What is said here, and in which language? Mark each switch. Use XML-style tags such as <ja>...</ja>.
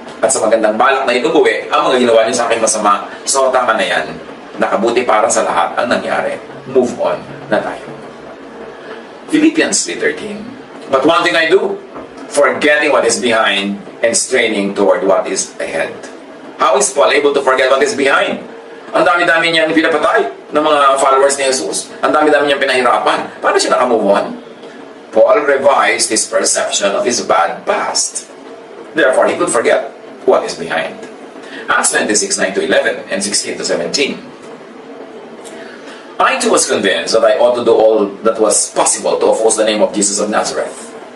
<tl>At sa magandang balak na inubuwi, ang mga ginawa niya sa akin masama, so tama na yan. Nakabuti para sa lahat ang nangyari. Move on na tayo. Philippians 3:13.</tl> <en>But one thing I do, forgetting what is behind and straining toward what is ahead. How is Paul able to forget what is behind?</en> <tl>Ang dami-dami niyang pinapatay ng mga followers ni Jesus. Ang dami-dami niyang pinahirapan. Paano siya nakamove on?</tl> <en>Paul revised his perception of his bad past. Therefore, he could forget what is behind. Acts 26:9-11 and 16-17. I too was convinced that I ought to do all that was possible to oppose the name of Jesus of Nazareth.</en>